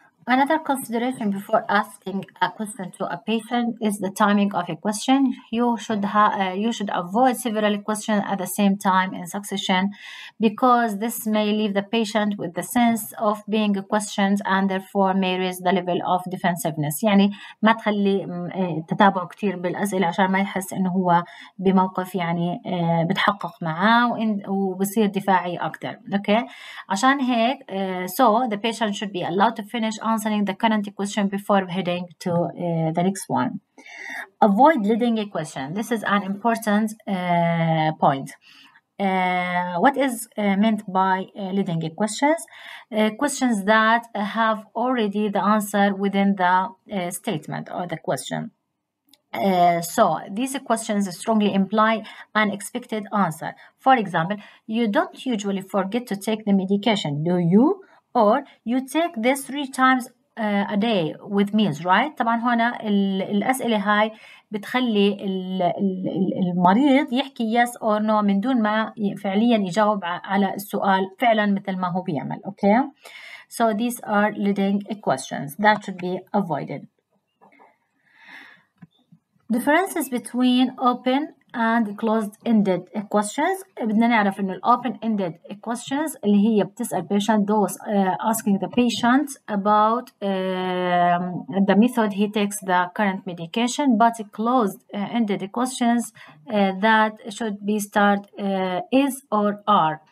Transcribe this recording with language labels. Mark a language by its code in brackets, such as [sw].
[en] Another consideration before asking a question to a patient is the timing of a question. You should avoid several questions at the same time in succession, because this may leave the patient with the sense of being questioned and therefore may raise the level of defensiveness. [ar] يعني ما تخلي تتابعه كتير بالأسئلة عشان ما يحس إنه هو بموقف يعني بتحقق معاه وبصير دفاعي أكتر. [en] Okay. [ar] عشان هيك [en] so the patient should be allowed to finish answering the current question before heading to the next one. Avoid leading a question. This is an important point. What is meant by leading a questions? Questions that have already the answer within the statement or the question. So these questions strongly imply an expected answer. For example, you don't usually forget to take the medication, do you? Or you take this 3 times a day with meals, right? [ar] طبعا هنا الأسئلة هاي بتخلي المريض يحكي [en] yes or no [ar] من دون ما فعليا يجاوب على السؤال فعلا مثل ما هو بيعمل. [en] Okay? So these are leading questions that should be avoided. Differences between open and closed-ended questions. [ar] بدنا نعرف إنه [en] open-ended questions [ar] اللي هي بتسأل [en] patient those asking the patient about the method he takes the current medication, but closed-ended questions that should be start is or are.